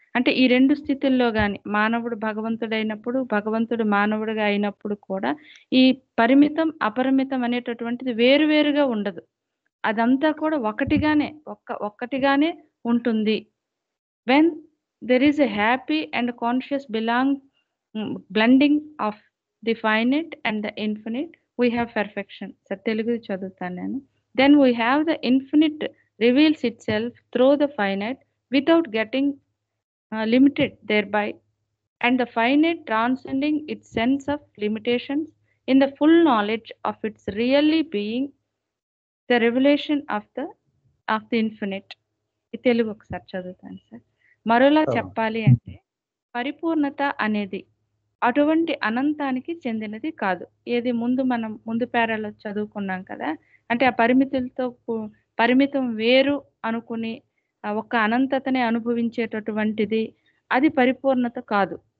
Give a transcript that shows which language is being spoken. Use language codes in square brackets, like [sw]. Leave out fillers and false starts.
[te] అంటే ఈ రెండు స్థితుల్లో కానీ మానవుడు భగవంతుడైనప్పుడు, భగవంతుడు మానవుడిగా అయినప్పుడు కూడా ఈ పరిమితం అపరిమితం అనేటటువంటిది వేరువేరుగా ఉండదు. అదంతా కూడా ఒక్కటిగానే ఉంటుంది. [en] When there is a happy and conscious blending of the finite and the infinite we have perfection. [te] Sir Telugu చదువుతాను నేను. [en] Then we have the infinite reveals itself through the finite without getting limited thereby, and the finite transcending its sense of limitations in the full knowledge of its really being, the revelation of the infinite. [te] ఈ తెలుగు ఒకసారి చదువుతాను sir. మరోలా చెప్పాలి అంటే పరిపూర్ణత అనేది అటువంటి అనంతానికి చెందినది కాదు. ఏది మనం ముందు పేరాలో చదువుకున్నాం కదా, అంటే ఆ పరిమితం వేరు అనుకుని ఒక్క అనంతతనే అనుభవించేటటువంటిది అది పరిపూర్ణత కాదు.